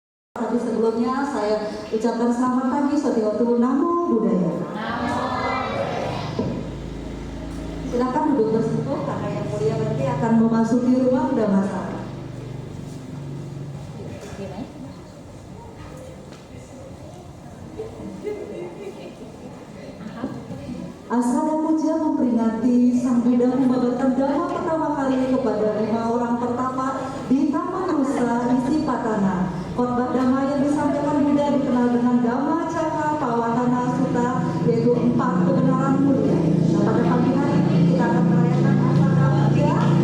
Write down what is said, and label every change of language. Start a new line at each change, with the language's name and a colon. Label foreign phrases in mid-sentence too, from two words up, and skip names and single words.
Indonesian: Tapi sebelumnya saya ucapkan selamat pagi, Satiwatu, Namo Buddhaya. Silakan duduk bersekutu karena yang mulia nanti akan memasuki ruang dhammasara. Asada puja memperingati Sang Buddha membabarkan dhamma pertama kali kepada 5 orang pertapa di Taman Nusa Isipatana. Khotbah dhamma yang disampaikan Buddha dikenal dengan Dhamma Cakka Pawatana Sutta, yaitu 4 kebenaran mulia. Nah, pada pagi hari ini kita akan merayakan Asada puja.